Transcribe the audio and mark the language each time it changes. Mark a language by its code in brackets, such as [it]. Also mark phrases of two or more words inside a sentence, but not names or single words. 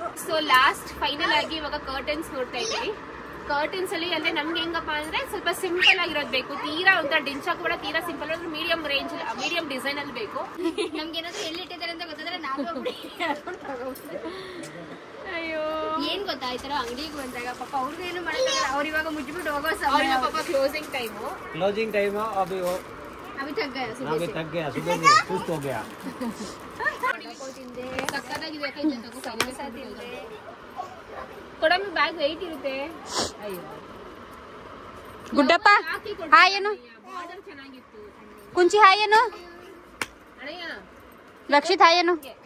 [en] so last final [kn] ಆಗಿ ಇವಾಗ ಕರ್ಟನ್ಸ್ ನೋಡ್ತಾ ಇದ್ದೀವಿ. ಕರ್ಟನ್ಸ್ ಅಲ್ಲಿ ಅಂದ್ರೆ ನಮ್ಗೆ ಹೆಂಗಪ್ಪ ಅಂದ್ರೆ ಸ್ವಲ್ಪ ಸಿಂಪಲ್ ಆಗಿರೋದು ಬೇಕು, ತೀರಾ ಒಂಥರ ಡಿಂಚಾಕು ಕೂಡ ತೀರಾ ಸಿಂಪಲ್, [en] medium range medium design [kn] ಅಲ್ಲಿ ಬೇಕು. ನಮ್ಗೆ ಏನಾದ್ರು ಎಲ್ಲಿಟ್ಟಿದ್ದಾರೆ ಅಂತ ಗೊತ್ತಾದ್ರೆ ನಾವು ಅಯ್ಯೋ ಏನ್ ಗೊತ್ತಾ, ಈ ತರ ಅಂಗಡಿಗೆ ಬಂದಾಗ ಪಾಪ ಅವ್ರಿಗೂ ಏನು ಮಾಡಲ್ಲ, ಅವ್ರು ಇವಾಗ ಮುಚ್ಚಿಬಿಟ್ಟು ಹೋಗೋ ಸಮಯ. [en] ಪಾಪ closing time [hi] अभी थक गया सुबह में सुस्त हो गया. [kn] ಕೊಡಮ್ಮಿ [en] bag weight [kn] ಇರುತ್ತೆ. ಗುಡ್ಡಪ್ಪ ಹಾಯ್ ಏನು, ಕುಂಚಿ ಹಾಯ್ ಏನು, ರಕ್ಷಿತ್ ಹಾಯ್ ಏನು.